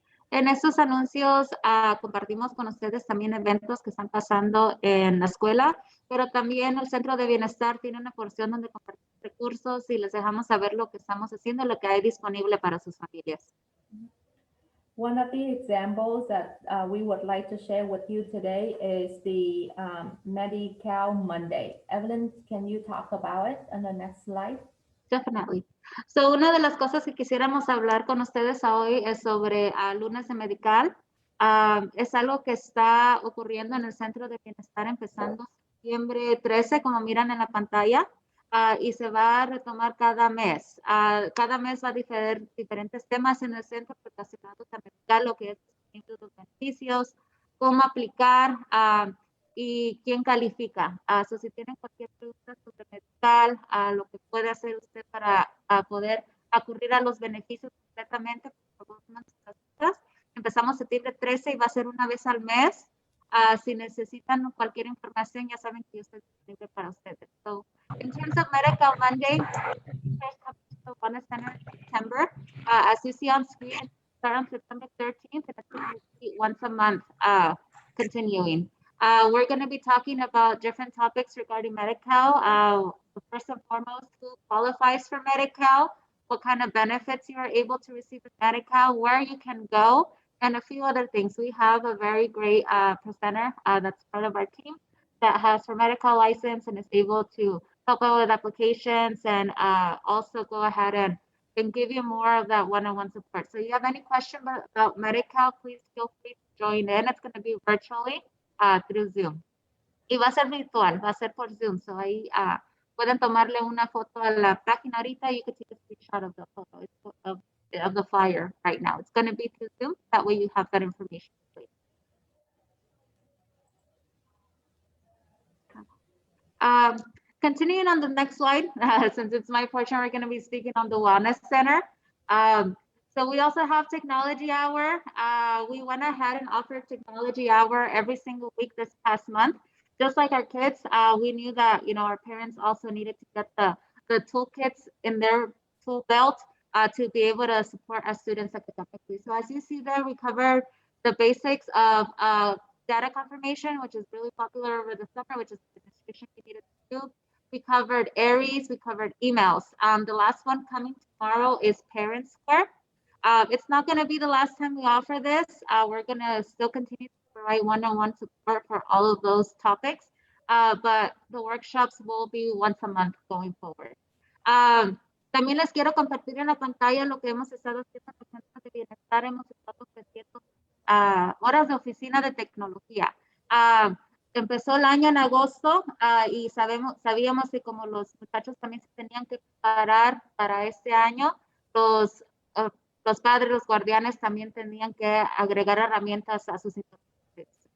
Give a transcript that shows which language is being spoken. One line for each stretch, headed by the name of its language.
Spanish: En estos anuncios compartimos con ustedes también eventos que están pasando en la escuela, pero también el Centro de Bienestar tiene una porción donde compartimos recursos y les dejamos saber lo que estamos haciendo, lo que hay disponible para sus familias.
English: One of the examples that we would like to share with you today is the Medi-Cal Monday. Evelyn, can you talk about it on the next slide? Definitely.
Spanish: So, una de las cosas que quisiéramos hablar con ustedes hoy es sobre lunes de medical. Es algo que está ocurriendo en el Centro de Bienestar empezando septiembre 13, como miran en la pantalla, y se va a retomar cada mes. Cada mes va a diferir diferentes temas en el centro relacionados a medical, lo que es los beneficios, cómo aplicar, y quién califica. So, si tienen cualquier pregunta sobre medical, lo que puede hacer usted para poder acudir a los beneficios completamente, por favor, empezamos septiembre 13 y va a ser una vez al mes. Si necesitan cualquier información, ya saben que yo estoy disponible para ustedes.
English: So, in terms of Medical Monday, first comes to Wellness Center in September. As you see on screen, it starts on September 13th, and it's going to be once a month continuing. We're going to be talking about different topics regarding Medi-Cal. First and foremost, who qualifies for Medi-Cal, what kind of benefits you are able to receive with Medi-Cal, where you can go, and a few other things. We have a very great presenter that's part of our team that has her Medi-Cal license and is able to help out with applications and also go ahead and give you more of that one-on-one support. So if you have any question about Medi-Cal, please feel free to join in. It's going to be virtually through Zoom.
Spanish: Y va a ser virtual, va a ser por Zoom. So ahí pueden tomarle una foto a la página ahorita.
English: You can take a screenshot of the photo of the flyer right now. It's going to be through Zoom. That way you have that information. Continuing on the next slide, since it's my portion, we're going to be speaking on the Wellness Center. So we also have Technology Hour. We went ahead and offered Technology Hour every single week this past month. Just like our kids, we knew that our parents also needed to get the toolkits in their tool belt to be able to support our students academically. So as you see there, we covered the basics of data confirmation, which is really popular over the summer, which is the administration we needed to do. We covered ARIES, we covered emails. The last one coming tomorrow is Parent Square. It's not going to be the last time we offer this. We're going to still continue to provide one-on-one support for all of those topics, but the workshops will be once a month going forward.
Spanish: También les quiero compartir en la pantalla lo que hemos estado haciendo en los centros de bienestar. Hemos estado ofreciendo horas de oficina de tecnología. Empezó el año en agosto y sabíamos que como los muchachos también se tenían que preparar para este año, los padres, los guardianes también tenían que agregar herramientas a sus interfaces.